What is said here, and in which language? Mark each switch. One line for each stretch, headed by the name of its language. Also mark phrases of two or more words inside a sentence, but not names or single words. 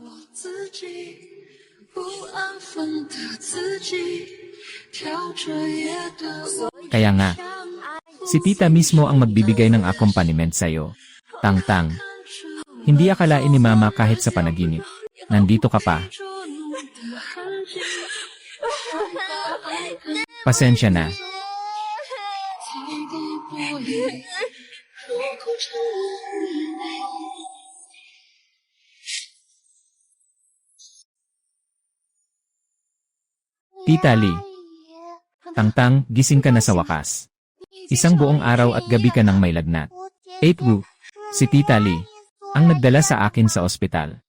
Filipino: Kaya nga, si tita mismo ang magbibigay ng accompaniment sa'yo. Tangtang. Hindi akalain ni mama kahit sa panaginip. Nandito ka pa. Pasensya na.
Chinese: 在的玻璃入口成了眼泪。
Filipino: Tita Lee, Tangtang, gising ka na sa wakas. Isang buong araw at gabi ka nang may lagnat. 8 Wu, si Tita Lee, ang nagdala sa akin sa ospital.